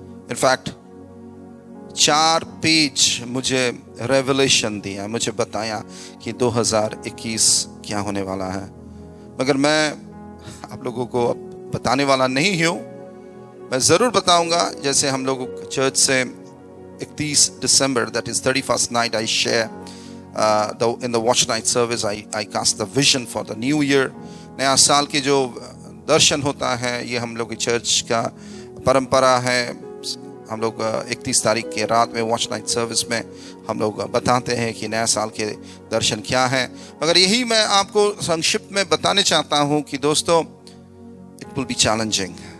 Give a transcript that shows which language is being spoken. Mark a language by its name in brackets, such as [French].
[Hindi] In fact 4 page मुझे revelation दिया, मुझे बताया कि 2021 क्या होने वाला है। मगर मैं आप लोगों को बताने वाला नहीं हूँ, मैं ज़रूर बताऊंगा। जैसे हम लोग चर्च से 31 दिसंबर, [English] That is 31st night, I share in the watch night service I cast the vision for the new year। [Hindi] नया साल के जो दर्शन होता है, ये हम लोग की चर्च का परंपरा है। हम लोग 31 तारीख के रात में वॉच नाइट सर्विस में हम लोग बताते हैं कि नया साल के दर्शन क्या है। मगर यही मैं आपको संक्षिप्त में बताने चाहता हूँ कि दोस्तों, [English] It will be challenging.